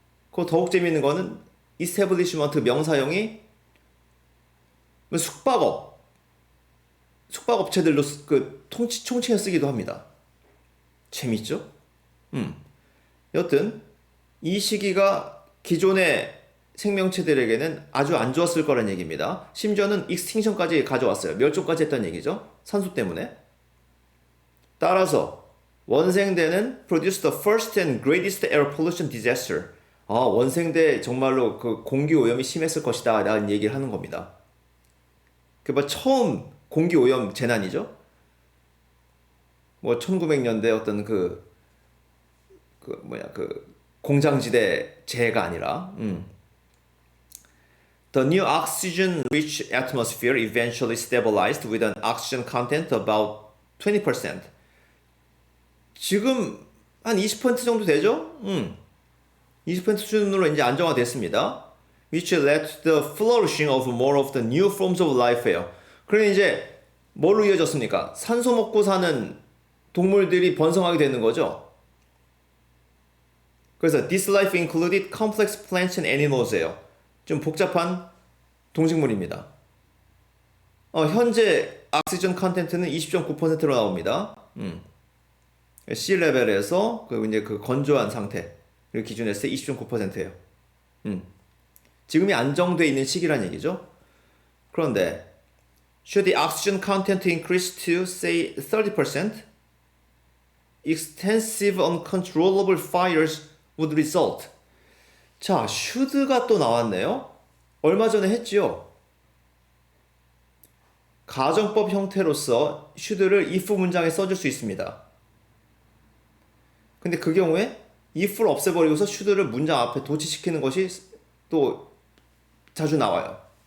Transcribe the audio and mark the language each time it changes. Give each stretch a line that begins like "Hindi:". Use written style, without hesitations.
Korean: 그거 더욱 재밌는 거는 establishment 명사형이 숙박업체들로 그 총칭해 쓰기도 합니다. 재밌죠? 여튼 이 시기가 기존의 생명체들에게는 아주 안 좋았을 거란 얘기입니다. 심지어는 익스팅션까지 가져왔어요. 멸종까지 했던 얘기죠. 산소 때문에. 따라서 원생대는
English: produce the first and greatest air pollution disaster.
Korean: 원생대 정말로 그 공기 오염이 심했을 것이다 라는 얘기를 하는 겁니다. 그 처음 공기 오염 재난이죠. 뭐 1900년대 어떤 그 공장지대 재해가 아니라
English: The new oxygen-rich atmosphere eventually stabilized with an oxygen content about 20%.
Korean: 지금 한 20% 정도 되죠? 20% 수준으로 이제 안정화됐습니다.
English: Which led to the flourishing of more of the new forms of life예요.
Korean: 그러니 이제 뭘로 이어졌습니까? 산소 먹고 사는 동물들이 번성하게 되는 거죠.
English: 그래서 this life included complex plants and animals예요.
Korean: 좀 복잡한 동식물입니다. 현재 옥시전 컨텐트는 20.9%로 나옵니다. C 레벨에서 이제 그 건조한 상태를 기준으로 했을 때 20.9%예요. 지금이 안정돼 있는 시기란 얘기죠. 그런데
English: should the oxygen content increase to say 30%, extensive uncontrollable fires would result.
Korean: 자, should가 또 나왔네요. 얼마 전에 했지요. 가정법 형태로서 should를 if 문장에 써줄 수 있습니다. 근데 그 경우에 if를 없애버리고서 should를 문장 앞에 도치시키는 것이 또 자주 나와요.